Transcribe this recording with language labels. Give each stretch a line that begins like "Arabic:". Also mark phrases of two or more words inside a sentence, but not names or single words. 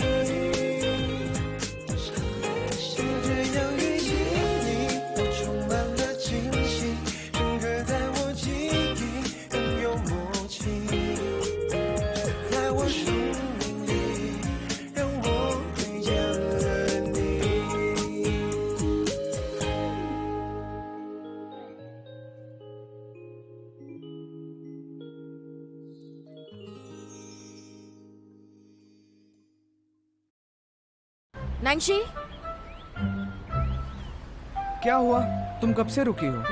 Chinese: 就这样遇见你，我充满了惊喜，整个在我记忆更有默契，在我生命里让我遇见了你。
Hindi: नैन्सी, क्या हुआ? तुम कब से रुकी हो?